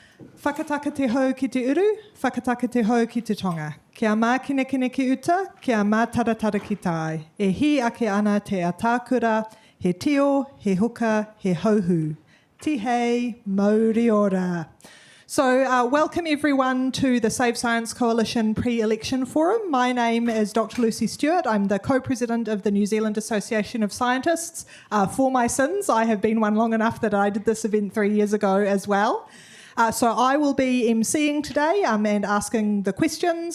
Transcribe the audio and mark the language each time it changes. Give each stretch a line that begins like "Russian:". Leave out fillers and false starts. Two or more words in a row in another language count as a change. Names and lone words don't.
Māori: Whakataka te hau ki te uru, whakataka te hau ki te tonga. Kia mākine ki uta, kia mātaratara ki tai. E hi ake ana te atākura, he tio, he huka, he hauhu. Tihei, mauri ora.
English: So welcome everyone to the Save Science Coalition pre-election forum. My name is Dr. Lucy Stewart. I'm the co-president of the New Zealand Association of Scientists. For my sins, I have been one long enough that I did this event 3 years ago as well. So I will be emceeing today and asking the questions.